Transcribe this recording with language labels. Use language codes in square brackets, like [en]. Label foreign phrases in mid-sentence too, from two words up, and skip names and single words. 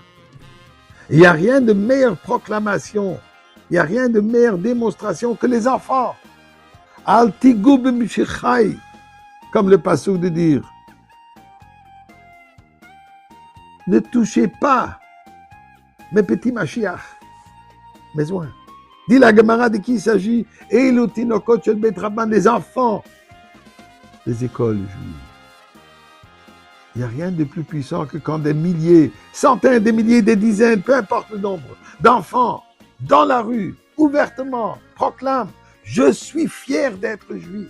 [fr] Il n'y a rien de meilleure proclamation, il n'y a rien de meilleure démonstration que les enfants. [he] אל תגעו במשיחי, [fr] comme le passouk de dire. Ne touchez pas mes petits Mashiach, mes oins. Dit la Gemara de qui il s'agit? [he] אלו תינוקות של בית רבן, [fr] les enfants des écoles juives. Il n'y a rien de plus puissant que quand des milliers, centaines de milliers, des dizaines, peu importe le nombre, d'enfants, dans la rue, ouvertement, proclament « Je suis fier d'être juif.